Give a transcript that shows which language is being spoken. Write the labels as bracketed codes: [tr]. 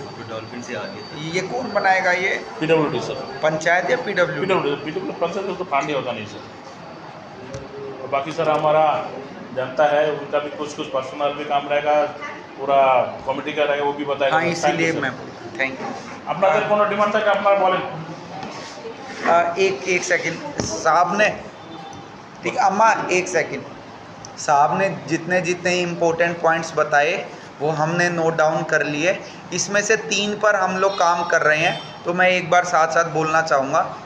[hi] Dolphin से आगे ये कौन बनाएगा ये PWD सर पंचायत या PW PWD पंचायत तो फंड ही होता नहीं सर बाकी सर हमारा जनता है उनका भी कुछ पर्सनल भी काम रहेगा, पूरा कमिटी का रहेगा, वो भी बताएगा। हाँ इसीलिए मैं थैंक यू। [bn] আপনাদের কোনো ডিমান্ড থাকে আপনারা বলেন। [hi] एक सेकंड साहब ने, ठीक अम्मा एक सेकंड, साहब ने जितने जितने इम्पोर्टेंट पॉइंट्स बताए वो हमने नोट डाउन कर लिए। इसमें से 3 पर हम लोग काम कर रहे हैं, तो मैं एक बार साथ साथ बोलना चाहूँगा।